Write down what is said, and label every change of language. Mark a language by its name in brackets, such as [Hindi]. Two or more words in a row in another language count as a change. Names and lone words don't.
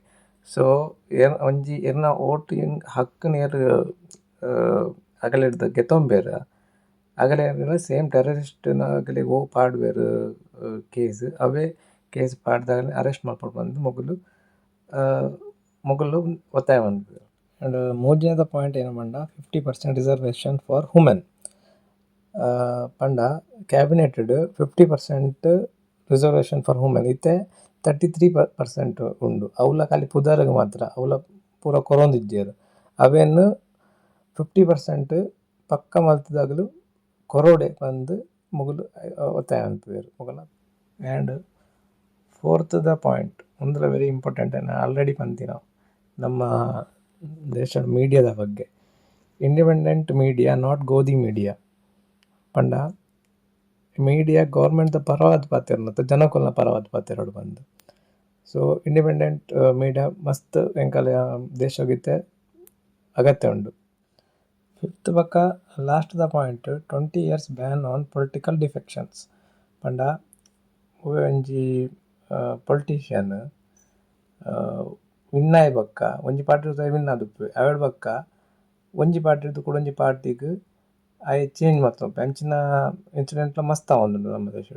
[Tulu] ಸೊ ಒಂಜಿ ಎರ್ನ ವೋಟಿಂಗ್ ಹಕ್ಕುನ ಏರ್ ಅಗಲೆಡ್ದ್ ಗೆತೊಂಬೆರ್ ಅಗಲೆಗ್ [English] same terrorist [Tulu] ಅಗಲೆಗ್ ಪಾಡ್ವೆರ್ ಕೇಸ್ ಅವೇ ಕೇಸ್ ಪಾಡ್ದಾಗಲೇ ಅರೆಸ್ಟ್ ಮಲ್ಪೊಡು ಬಂದು ಮೊಗಲು ಒತ್ತಾಯ ಮಲ್ಪುವೆರ್. ಆ್ಯಂಡ್ ಮೂರನೇದ ಪಾಯಿಂಟ್ ಏನು ಪಂಡ [English] 50% reservation for women [Tulu] ಪಂಡ ಕ್ಯಾಬಿನೆಟ್‌ಡ್ [English] 50% reservation for women [Tulu] ಇತ್ತೆ 33% ಉಂಡು. ಅವುಲ ಖಾಲಿ ಪುದರ್‌ಗ್ ಮಾತ್ರ ಅವುಲ ಪೂರ ಕೊರೊಂದಿಜ್ಜೆರ್. ಅವೆನ್ 50% ಪಕ್ಕ ಮಲ್ತುದಾಗಲು ಕೊರೊಡೆ ಪಂದ್ ಮುಗುಲು ಒತ್ತಾಯ ಮಲ್ಪುವೆರ್ ಮೊಗಲ. ಆ್ಯಂಡ್ ಫೋರ್ತ್ ದ ಪಾಯಿಂಟ್ ಉಂದುಲ [English] very important already [Tulu] ಪನ್ಪಿನ ನಮ್ಮ ದೇಶದ ಮೀಡಿಯಾದ ಬಗ್ಗೆ. [English] independent media not Godi media [Tulu] ಪಂಡ ಮೀಡಿಯಾ ಗೌರ್ಮೆಂಟ್‌ದ ಪರವಾದ್ ಪಾತೆರ್ ಮತ್ತು ಜನಕುಲ್ನ ಪರವಾದ್ ಪಾತೆರೊಡು ಬಂದು. ಸೊ [English] independent media [Tulu] ಮಸ್ತ್ ಎಂಕಲ್ನ ದೇಶಗಿತ್ತೆ ಅಗತ್ಯ ಉಂಡು. ಫಿಫ್ತ್ ಪಕ್ಕ ಲಾಸ್ಟ್ ದ ಪಾಯಿಂಟ್ [English] 20 years ban on political defections [Tulu] ಪಂಡ ಒವ್ವೇ ಒಂಜಿ [English] politician win [Tulu] ಆಯ್ ಬಕ್ಕ ಒಂಜಿ ಪಾರ್ಟಿಡ್ ವಿನ್ ಆದುಪ್ಪುವೆ ಅವೇಡ್ ಬಕ್ಕ ಒಂಜಿ ಪಾರ್ಟಿರ್ದು ಕುಡೊಂಜಿ ಪಾರ್ಟಿಗ್ ಅಯ್ ಚೇಂಜ್ ಮಲ್ತೊಂಪೆ ಅಂಚಿನ ಇನ್ಸಿಡೆಂಟ್‌ಲ ಮಸ್ತ್ ಆವೊಂದುಂಡು ನಮ್ಮ ದೇಶಡ್.